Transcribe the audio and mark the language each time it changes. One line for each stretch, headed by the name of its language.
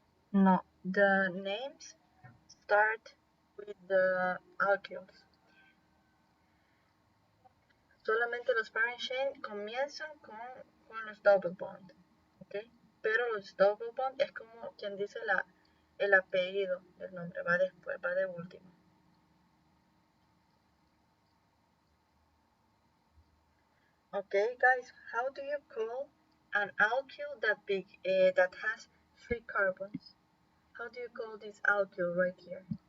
English: No, the names start with the alkyls.
Spanish: Solamente los parent chain comienzan con los double bond, ¿ok? Pero los double bond es como quien dice el apellido del nombre, va después, va de último.
English: Okay, guys, how do you call an alkyl that has 3 carbons? How do you call this alkyl right here?